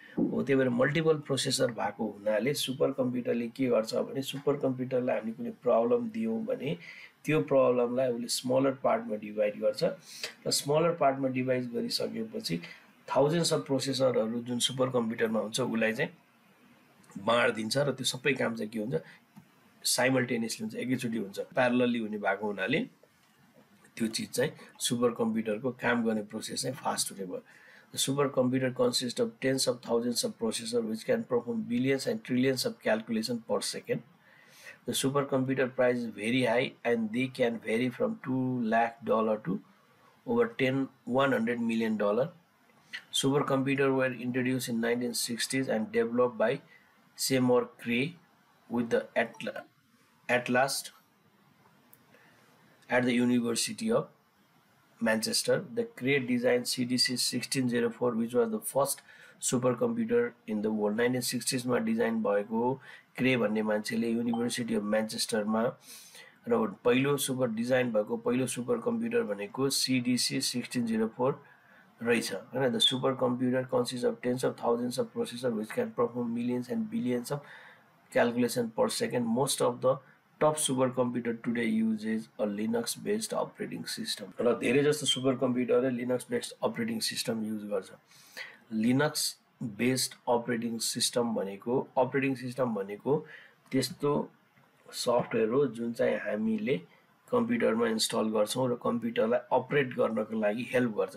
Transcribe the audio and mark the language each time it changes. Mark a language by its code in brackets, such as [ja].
[ne] हो त्यही भएर मल्टिपल प्रोसेसर भएको हुनाले सुपर कम्प्युटरले के गर्छ भने सुपर कम्प्युटरलाई हामीले कुनै प्रब्लम दियौँ भने त्यो प्रब्लमलाई उसले स्मलर पार्टमा डिभाइड गर्छ र स्मलर पार्टमा डिभाइड गरिसकेपछि थाउजन्ड्स अफ प्रोसेसरहरू जुन सुपर कम्प्युटरमा हुन्छ उसलाई चाहिँ बाँडिदिन्छ र त्यो सबै काम चाहिँ के हुन्छ साइमल्टेनियसली हुन्छ एकैचोटि हुन्छ प्यारलली हुने भएको हुनाले त्यो चिज चाहिँ सुपर कम्प्युटरको काम गर्ने प्रोसेस चाहिँ फास्ट हुने भयो [en] The supercomputer consists of tens of thousands of processors which can perform billions and trillions of calculations per second. The supercomputer price is very high and they can vary from $2 lakh to over $100 million. Supercomputers were introduced in 1960s and developed by Seymour Cray with the Atlas at the University of Manchester. The Cray designed CDC 1604 which was the first supercomputer in the world. [ne] 1960s मा design भएको क्रे भन्ने मान्छेले university of म्यान्चेस्टरमा र पहिलो design भएको पहिलो super computer भनेको CDC 1604 रहेछ हैन. [en] The supercomputer consists of tens of thousands of processors which can perform millions and billions of calculations per second. Most of the top supercomputer today uses a Linux based operating system. [ne] र धेरै जस्तो super कम्प्युटरले Linux based operating system use गर्छ. Linux based operating system भनेको त्यस्तो software हो जुन चाहिँ हामीले कम्प्युटरमा इन्स्टल गर्छौं र कम्प्युटरलाई अपरेट गर्नको लागि हेल्प गर्छ.